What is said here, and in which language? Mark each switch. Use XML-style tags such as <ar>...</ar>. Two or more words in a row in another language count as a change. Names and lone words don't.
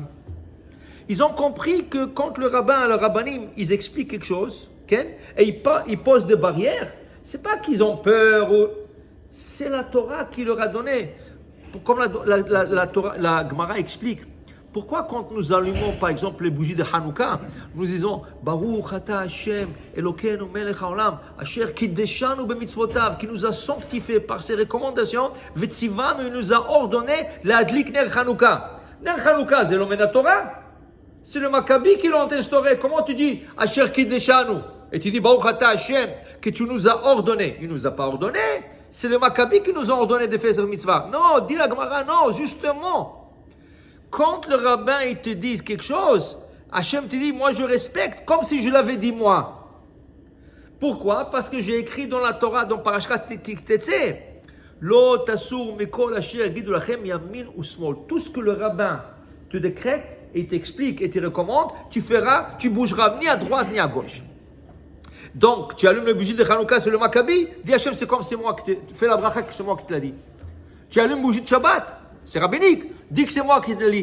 <fr>Ils ont compris que quand le rabbinim, ils expliquent quelque chose, okay? Et ils posent des barrières, c'est pas qu'ils ont peur, c'est la Torah qui leur a donné. Comme la Gemara explique, pourquoi quand nous allumons par exemple les bougies de Hanouka, nous disons</fr> <he>ברוך אתה ה׳ אלוקינו מלך העולם אשר קדשנו במצוותיו,</he> <fr>qui nous a sanctifiés par ses recommandations, Vetzivanu, il nous a ordonné</fr> <he>להדליק נר חנוכה.</he> <fr>Ner Hanouka, c'est l'homme de la Torah. C'est le Maccabi qui l'a instauré. Comment tu dis</fr> <he>אשר קדשנו?</he> <fr>Et tu dis</fr> <he>ברוך אתה ה,</he> <fr>que tu nous as ordonné. Il ne nous a pas ordonné. C'est le Maccabi qui nous a ordonné de faire cette mitzvah. Non, dit la Gemara, non, justement. Quand le rabbin il te dit quelque chose, Hachem te dit, moi je respecte, comme si je l'avais dit moi. Pourquoi? Parce que j'ai écrit dans la Torah, dans Parashat Kitetse,</fr> <he>לא תסור מכל אשר יגידו לכם ימין ושמאל.</he> <fr>Tout ce que le rabbin te décrète et t'explique et te recommande, tu feras, tu bougeras ni à droite ni à gauche. Donc, tu allumes le bougie de Hanouka, c'est le Maccabi, dis Hachem, c'est comme c'est moi qui te fais la bracha, que c'est moi qui te l'a dit. Tu allumes le bougie de Shabbat, c'est rabbinique, dis que c'est moi qui te l'ai dit.</fr>